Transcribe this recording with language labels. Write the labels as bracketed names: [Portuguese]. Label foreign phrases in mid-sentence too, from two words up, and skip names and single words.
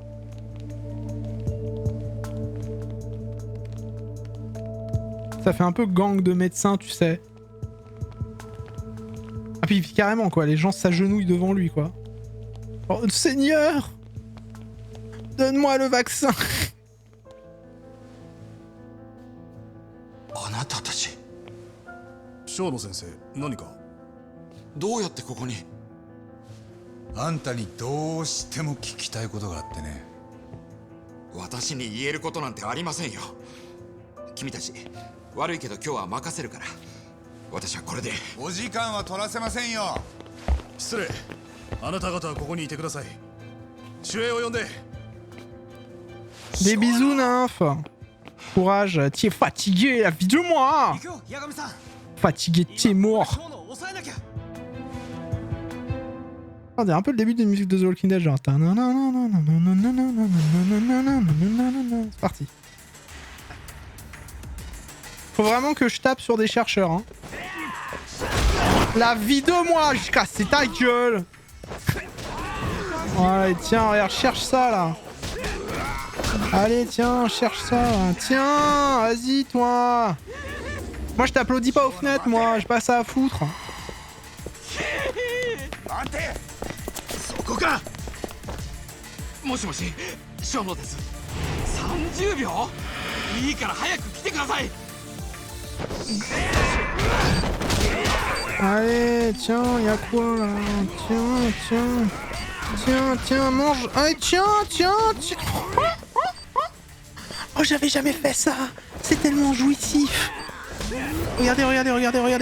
[French] Ça fait un peu gang de médecins, tu sais. Ah puis carrément quoi, les gens s'agenouillent devant lui quoi. Oh Seigneur, donne-moi le vaccin. [Japanese] あなたたち、生野先生、何か？どうやってここに？あんたにどうしても聞きたいことがあってね。私に言えることなんてありませんよ。君たち、悪いけど今日は任せるから。私はこれで。お時間は取らせませんよ。失礼。あなた方はここにいてください。守衛を呼んで。 [French] Des bisous nymphes. Courage, t'es fatigué, la vie de moi. Fatigué, t'es mort. On dirait un peu le début d'une musique de The Walking Dead, genre. C'est parti. Faut vraiment que je tape sur des chercheurs, hein. La vie de moi, je casse ta gueule. Allez, tiens, regarde, cherche ça là. Allez, tiens, cherche ça là. Tiens, vas-y, toi. Moi, je t'applaudis pas aux fenêtres, moi, j'ai pas ça à foutre. [Japanese] そこか。もしもし、生野です。30秒？いいから早く来てください。 [French] Allez, tiens, y'a quoi là? Tiens, tiens. Tiens, tiens, mange. Allez, tiens, tiens, tiens. Oh, j'avais jamais fait ça. C'est tellement jouissif. Regardez, regardez, regardez, regardez.